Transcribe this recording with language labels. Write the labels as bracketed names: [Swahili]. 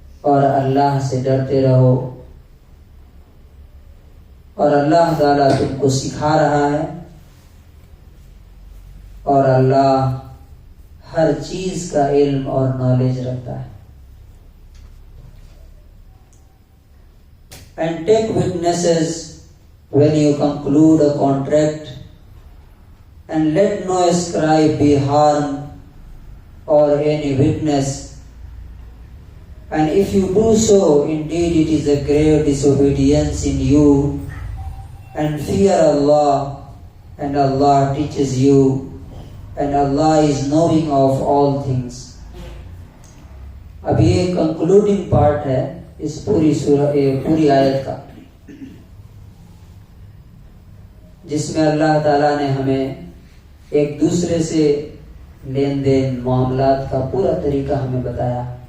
[Urdu] اور اللہ سے ڈرتے رہو، اور اللہ تعالیٰ تم کو سکھا رہا ہے، اور اللہ ہر چیز کا علم اور نالج رکھتا ہے. [English] And take witnesses when you conclude a contract, and let no scribe be harmed or any witness. And if you do so, indeed it is a grave disobedience in you. And fear Allah, and Allah teaches you, and Allah is knowing of all things. [Urdu] اب یہ concluding part ہے اس پوری آیت کا، جس میں اللہ تعالیٰ نے ہمیں ایک دوسرے سے لین دین معاملات کا پورا طریقہ ہمیں بتایا.